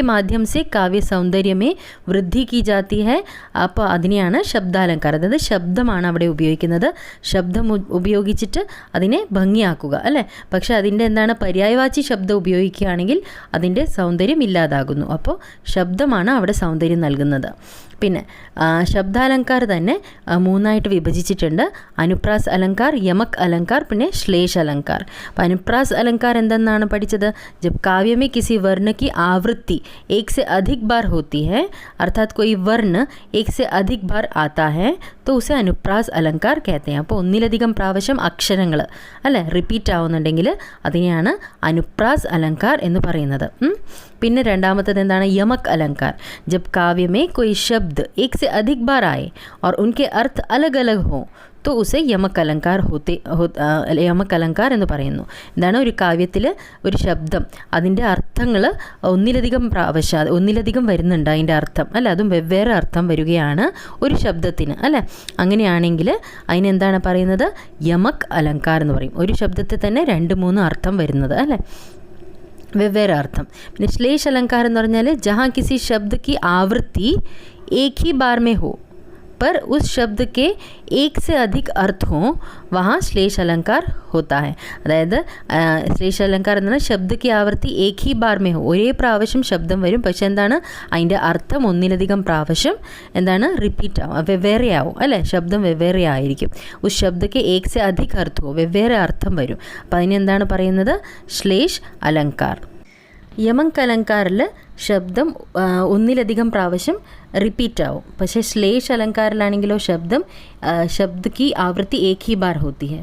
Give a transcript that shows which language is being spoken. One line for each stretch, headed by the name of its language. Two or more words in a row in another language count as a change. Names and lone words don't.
Hindi: माध्यम से काव्य सौंदर्य में वृद्धि की जाती है
Malayalam: അപ്പോൾ അതിനെയാണ് ശബ്ദാലങ്കാരം അതായത് ശബ്ദമാണ് അവിടെ ഉപയോഗിക്കുന്നത് ശബ്ദം ഉപയോഗിച്ചിട്ട് അതിനെ ഭംഗിയാക്കുക അല്ലേ പക്ഷേ അതിൻ്റെ എന്താണ് പര്യായവാചി ശബ്ദം ഉപയോഗിക്കുകയാണെങ്കിൽ അതിൻ്റെ സൗന്ദര്യം ഇല്ലാതാകുന്നു അപ്പോൾ ശബ്ദമാണ് അവിടെ സൗന്ദര്യം നൽകുന്നത് പിന്നെ ശബ്ദാലങ്കാർ തന്നെ മൂന്നായിട്ട് വിഭജിച്ചിട്ടുണ്ട് അനുപ്രാസ് അലങ്കാർ യമക് അലങ്കാർ പിന്നെ ശ്ലേഷ
Hindi: अलंकार अनुप्रास अलंकार
Malayalam: എന്തെന്നാണ് പഠിച്ചത്
Hindi: जब काव्य में किसी वर्ण की आवृत्ति एक से अधिक बार होती है अर्थात कोई वर्ण एक से अधिक बार आता है तो उसे अनुप्रास अलंकार कहते हैं
Malayalam: അപ്പോൾ ഒന്നിലധികം പ്രാവശ്യം അക്ഷരങ്ങൾ അല്ലേ റിപ്പീറ്റ് ആവുന്നുണ്ടെങ്കിൽ അതിനെയാണ് അനുപ്രാസ് അലങ്കാർ എന്ന് പറയുന്നത് പിന്നെ രണ്ടാമത്തേത് എന്താണ് യമക്
Hindi: अलंकार जब काव्य में कोई शब्द एक से अधिक बार आए और उनके अर्थ अलग अलग हों तो उसे യമക്
Malayalam: അലങ്കാർ എന്ന് പറയുന്നു എന്താണ് ഒരു കാവ്യത്തിൽ ഒരു ശബ്ദം അതിൻ്റെ അർത്ഥങ്ങൾ ഒന്നിലധികം വരുന്നുണ്ട് അതിൻ്റെ അർത്ഥം അല്ല അതും വെവ്വേറെ അർത്ഥം വരികയാണ് ഒരു ശബ്ദത്തിന് അല്ലേ അങ്ങനെയാണെങ്കിൽ അതിനെന്താണ് പറയുന്നത് യമക് അലങ്കാർ എന്ന് പറയും ഒരു ശബ്ദത്തിൽ തന്നെ 2-3 അർത്ഥം വരുന്നത് അല്ലേ വെവ്വേറെ അർത്ഥം. പിന്നെ ശ്ലേഷ
Hindi: अलंकार
Malayalam: എന്ന് പറഞ്ഞാൽ
Hindi: जहाँ किसी शब्द की आवृत्ति एक ही बार में हो पर उस शब्द के एक से अधिक अर्थ हों वहाँ श्लेष अलंकार होता है.
Malayalam: അതായത് ശ്ലേഷ
Hindi: अलंकार
Malayalam: എന്ന് പറഞ്ഞാൽ
Hindi: शब्द की आवृत्ति एक ही बार में हो,
Malayalam: ഒരേ പ്രാവശ്യം ശബ്ദം വരും, പക്ഷെ എന്താണ് അതിൻ്റെ അർത്ഥം ഒന്നിലധികം പ്രാവശ്യം എന്താണ് റിപ്പീറ്റ് ആവും, വെവ്വേറെ ആവും അല്ലേ, ശബ്ദം വെവ്വേറെ ആയിരിക്കും.
Hindi: उस शब्द के एक से अधिक अर्थ हो,
Malayalam: വെവ്വേറെ അർത്ഥം വരും. അപ്പോൾ അതിനെന്താണ് പറയുന്നത്, ശ്ലേഷ് अलंकार. യമങ്ക് അലങ്കാറിൽ ശബ്ദം ഒന്നിലധികം പ്രാവശ്യം റിപ്പീറ്റ് ആവും, പക്ഷേ ശ്ലേഷ് അലങ്കാറിലാണെങ്കിലോ
Hindi: शब्द की आवृत्ति एक ही बार होती है.